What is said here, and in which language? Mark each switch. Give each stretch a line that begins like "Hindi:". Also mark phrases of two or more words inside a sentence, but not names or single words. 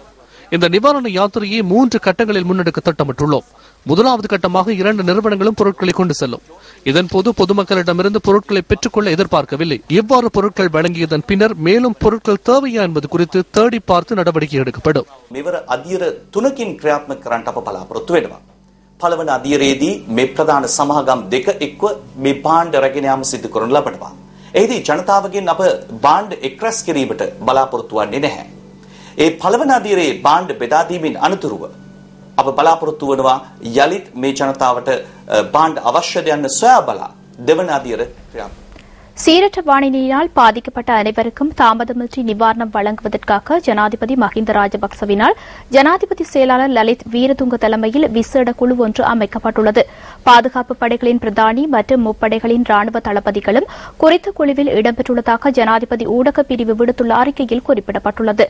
Tamil: இந்த நிவாரண யாத்திரையை 3 கட்டங்களில் முன்னெடுக்க திட்டமிட்டுள்ளோம். முதலாவது கட்டமாக 2 நிறுவனங்களும் பொருட்களை கொண்டு செல்லும். இதன்போது பொதுமக்களிடமிருந்து பொருட்களை பெற்றுக்கொள்ள எதிர்பார்க்கவில்லை. எவ்வாறு பொருட்கள் வழங்கியதன் பின்னர் மேலும் பொருட்கள் தேவையா என்பது குறித்து தேடி பார்த்து நடவடிக்கை எடுக்கப்படும்.
Sinhala: මෙවර අධීර 3කින් ක්‍රියාත්මක කරන්නට අප බලාපොරොත්තු වෙනවා. පළවන අධීරයේදී මේ ප්‍රධාන සමාගම් දෙක එක්ව මේ භාණ්ඩ රැගෙන යාම සිදු කරනු ලබනවා. එහිදී ජනතාවගෙන් අප භාණ්ඩ එක්රැස් කිරීමට බලාපොරොත්තු වෙන්නේ නැහැ. ඒ පළවන අධීරයේ භාණ්ඩ බෙදා දීමෙන් අනතුරුව අප බලාපොරොත්තු වෙනවා යලිත් මේ ජනතාවට භාණ්ඩ අවශ්‍යද යන්න සොයා බලා දෙවන අධීර ක්‍රියාත්මක.
Tamil: சீரற்ற வானிலையினால் பாதிக்கப்பட்ட அனைவருக்கும் தாமதமின்றி நிவாரணம் வழங்குவதற்காக ஜனாதிபதி மஹிந்த ராஜபக்சவினால் ஜனாதிபதி செயலாளர் லலித் வீரதுங்க தலைமையில் விசேட குழு ஒன்று அமைக்கப்பட்டுள்ளது. பாதுகாப்பு படைகளின் பிரதானி மற்றும் முப்படைகளின் ராணுவ தளபதிகளும் குறித்த குழுவில் இடம்பெற்றுள்ளதாக ஜனாதிபதி ஊடக பிரிவு விடுத்துள்ள அறிக்கையில் குறிப்பிடப்பட்டுள்ளது.